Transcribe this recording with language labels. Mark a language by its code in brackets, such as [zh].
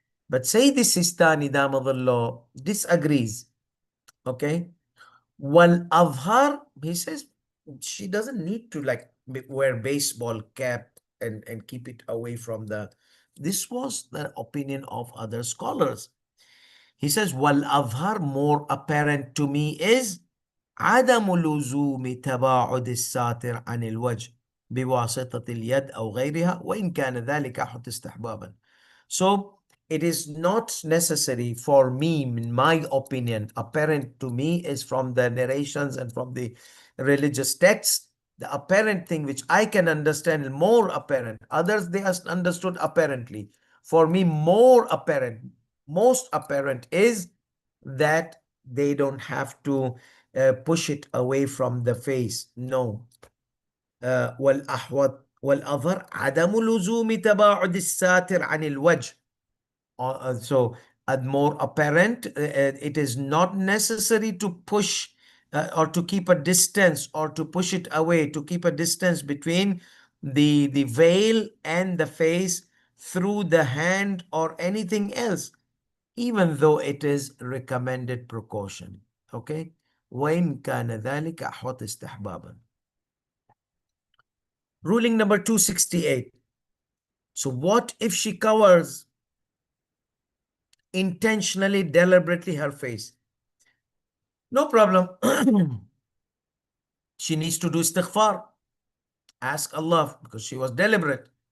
[en] But Sayyid Sistani Damadullah disagrees. Okay. Wal Avhar, he says she doesn't need to like wear baseball cap and keep it away from the. This was the opinion of other scholars. He says, Wal Avhar, more apparent to me is [ar] عدم لزوم تباعد الساتر عن الوجه بواسطة اليد أو غيرها وإن كان ذلك أحد استحبابا. [en] So it is not necessary for me, in my opinion, apparent to me is from the narrations and from the religious texts. The apparent thing which I can understand, more apparent. Others, they understood apparently. For me, more apparent, most apparent is that they don't have to push it away from the face. No. [ar] والأحوط والأظهر عدم لزوم تباعد الساتر عن الوجه. [en] So more apparent, it is not necessary to push or to keep a distance or to push it away, to keep a distance between the veil and the face through the hand or anything else, even though it is recommended precaution. Okay. [ar] وإن كان ذلك أحوط استحبابا. [en] Ruling number 268. So what if she covers intentionally, deliberately her face? No problem. She needs to do istighfar. Ask Allah, because she was deliberate.